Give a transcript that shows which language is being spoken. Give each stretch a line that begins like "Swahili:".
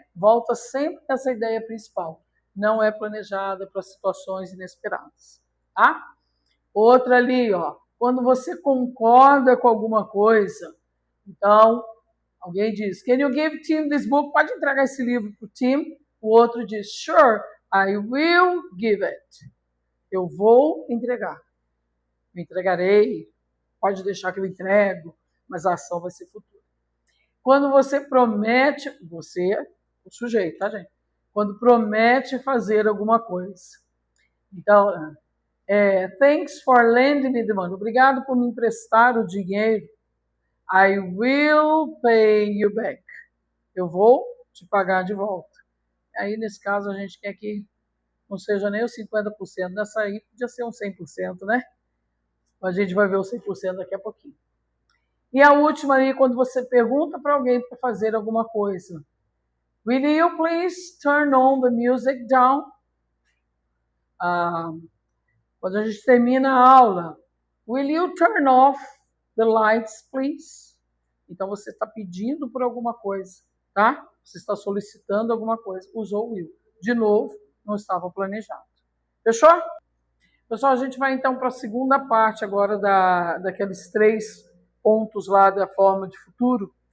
Portuguese: Volta sempre essa ideia principal. Não é planejada para situações inesperadas. Tá? Outra ali, ó. Quando você concorda com alguma coisa, então, alguém diz,
English: can you give Tim this book?
Portuguese: Pode entregar esse livro para o Tim. O outro diz,
English: sure, I will give it.
Portuguese: Eu vou entregar. Eu entregarei. Pode deixar que eu entrego, mas a ação vai ser futura. Quando você promete, você é o sujeito, tá, gente? Quando promete fazer alguma coisa. Então,
English: thanks for lending me the money.
Portuguese: Obrigado por me emprestar o dinheiro.
English: I will pay you back.
Portuguese: Eu vou te pagar de volta. Aí, nesse caso, a gente quer que não seja nem os 50%. Nessa aí, podia ser uns 100%, né? Mas a gente vai ver os 100% daqui a pouquinho. E a última aí, quando você pergunta para alguém para fazer alguma coisa.
English: Will you please turn on the music down?
Portuguese: Quando a gente termina a aula.
English: Will you turn off the lights, please?
Portuguese: Então, você está pedindo por alguma coisa, tá? Você está solicitando alguma coisa. Usou o will. De novo, não estava planejado. Fechou? Pessoal, a gente vai então para a segunda parte agora daqueles 3 pontos lá da forma de futuro.